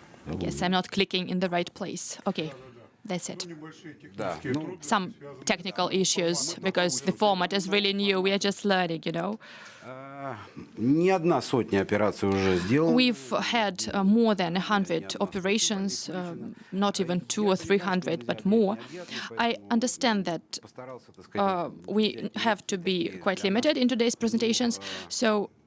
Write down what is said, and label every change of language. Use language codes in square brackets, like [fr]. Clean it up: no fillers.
[en] I guess I'm not clicking in the right place. Okay, that's it. Some technical issues, because the format is really new. We are just learning, you know. [ru] Не одна сотня операций уже сделана. [en] We've had more than 100 operations, not even 200 or 300, but more. I understand that we have to be quite limited in today's presentations, so